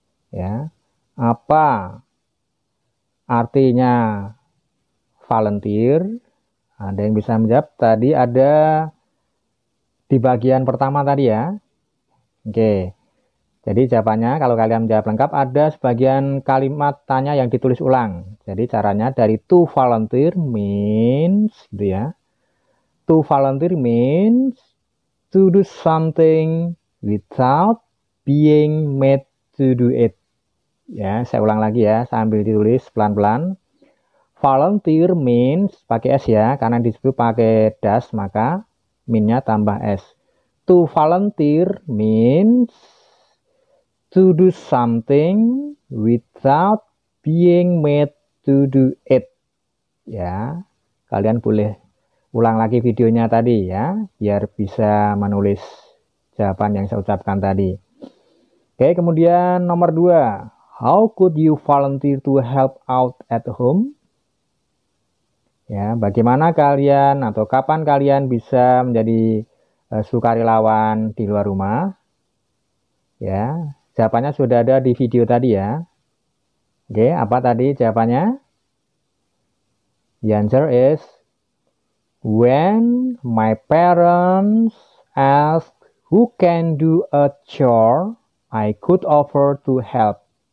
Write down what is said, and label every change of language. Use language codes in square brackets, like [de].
[id] Ya, apa artinya volunteer? Ada yang bisa menjawab? Tadi ada di bagian pertama tadi ya. Oke. Jadi jawabannya kalau kalian menjawab lengkap ada sebagian kalimat tanya yang ditulis ulang. Jadi caranya dari [en] to volunteer means [id] gitu ya. [en] To volunteer means to do something without being made to do it. [id] Ya, saya ulang lagi ya sambil ditulis pelan-pelan. [en] Volunteer means [id] pakai S ya, karena di situ pakai das maka min-nya tambah S. [en] To volunteer means to do something without being made to do it. [id] Ya, kalian boleh ulang lagi videonya tadi ya, biar bisa menulis jawaban yang saya ucapkan tadi. Oke, kemudian nomor 2. [en] How could you volunteer to help out at home? [id] Ya, bagaimana kalian atau kapan kalian bisa menjadi sukarelawan di luar rumah? Ya, Jawabannya sudah ada di video tadi ya. Oke, apa tadi jawabannya? [en] The answer is when my parents ask who can do a chore, I could offer to help.